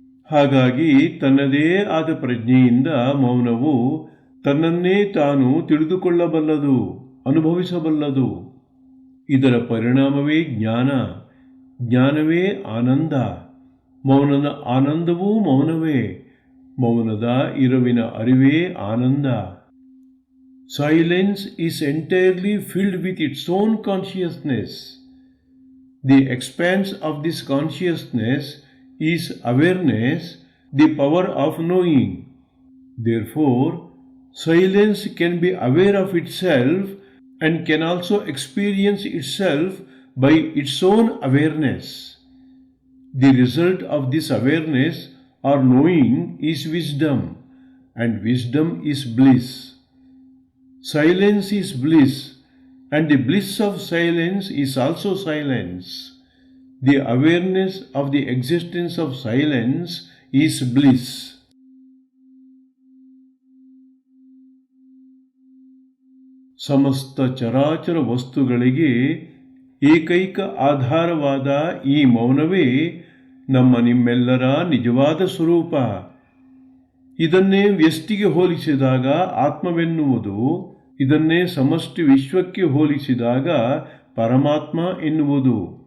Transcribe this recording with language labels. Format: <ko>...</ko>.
<kn>ಹಾಗಾಗಿ ತನ್ನದೇ ಆದ ಪ್ರಜ್ಞೆಯಿಂದ ಮೌನವು ತನ್ನನ್ನೇ ತಾನು ತಿಳಿದುಕೊಳ್ಳಬಲ್ಲದು, ಅನುಭವಿಸಬಲ್ಲದು. ಇದರ ಪರಿಣಾಮವೇ ಜ್ಞಾನ, ಜ್ಞಾನವೇ ಆನಂದ. ಮೌನದ ಆನಂದವೂ ಮೌನವೇ, ಮೌನದ ಇರುವಿನ ಅರಿವೇ ಆನಂದ.</kn> <en>Silence is entirely filled with its own consciousness. The expanse of this consciousness is awareness, the power of knowing. Therefore, silence can be aware of itself and can also experience itself by its own awareness. The result of this awareness or knowing is wisdom, and wisdom is bliss. Silence is bliss, and the bliss of silence is also silence. The awareness of the existence of silence is bliss.</en> <kn>ಸಮಸ್ತ ಚರಾಚರ ವಸ್ತುಗಳಿಗೆ ಏಕೈಕ ಆಧಾರವಾದ ಈ ಮೌನವೇ ನಮ್ಮ ನಿಮ್ಮೆಲ್ಲರ ನಿಜವಾದ ಸ್ವರೂಪ. ಇದನ್ನೇ ವ್ಯಷ್ಟಿಗೆ ಹೋಲಿಸಿದಾಗ ಆತ್ಮವೆನ್ನುವುದು, ಇದನ್ನೇ ಸಮಷ್ಟಿ ವಿಶ್ವಕ್ಕೆ ಹೋಲಿಸಿದಾಗ ಪರಮಾತ್ಮ ಎನ್ನುವುದು.</kn>